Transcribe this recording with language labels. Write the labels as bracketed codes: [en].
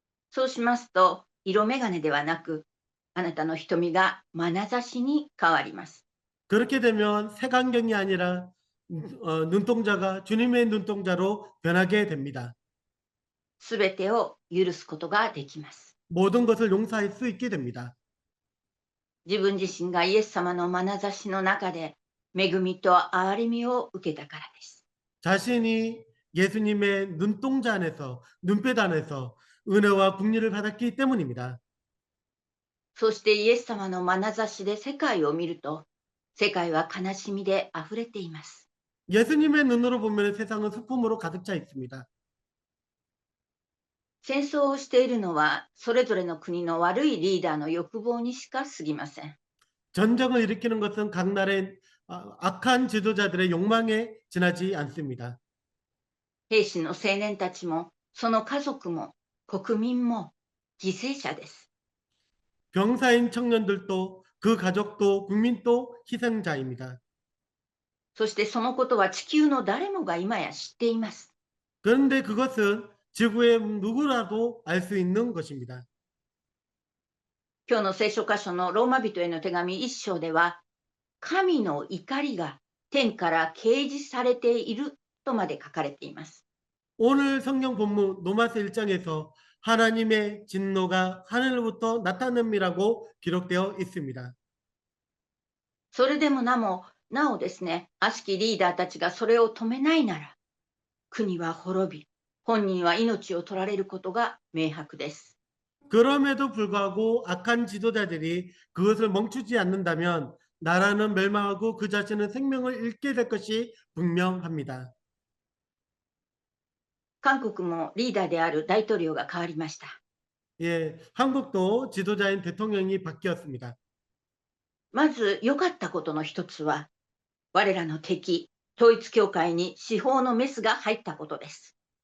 [ja] そうしますと、色眼鏡ではなく、あなたの瞳が眼差しに変わります。 [ko] 그렇게 되면 색안경이 아니라 눈동자가 주님의 눈동자로 변하게 됩니다. [ja] すべてを許すことができます。 [ko] 모든 것을 용서할 수 있게 됩니다. [ja] 自分自身がイエス様の眼差しの中で恵みと憐れみを受けたからです。 [ko] 자신이 예수님의 눈동자 안에서 눈빛 안에서 은혜와 국리를 받았기 때문입니다. [ja] そしてイエス様の眼差しで世界を見ると、世界は悲しみであふれています。 [ko] 예수님의 눈으로 보면 세상은 슬픔으로 가득 차 있습니다. [ja] 戦争をしているのは、それぞれの国の悪いリーダーの欲望にしか過ぎません。 [ko] 전쟁을 일으키는 것은 각 나라의 악한 지도자들의 욕망에 지나지 않습니다. [ja] 兵士の青年たちも、その家族も、国民も犠牲者です。 [ko] 병사인 청년들도 그 가족도 국민도 희생자입니다. [ja] そしてそのことは地球の誰もが今や知っています。 [ko] 그런데 그것은 지구의 누구라도 알 수 있는 것입니다. [ja] 今日の聖書箇所のローマ人への手紙1章では、神の怒りが天から掲示されているとまで書かれています。 [ko] 오늘 성경 본문 로마서 1장에서 하나님의 진노가 하늘로부터 나타남이라고 기록되어 있습니다. [ja] それでもなおですね、悪しきリーダーたちがそれを止めないなら、国は滅び、本人は命を取られることが明白です。 [ko] 그럼에도 불구하고 악한 지도자들이 그것을 멈추지 않는다면 나라는 멸망하고 그 자신은 생명을 잃게 될 것이 분명합니다. [ja] 韓国もリーダーである大統領が変わりました。 [ko] 예, 한국도 지도자인 대통령이 바뀌었습니다. [ja] まず良かったことの一つは、我らの敵、統一教会に司法のメスが入ったことです。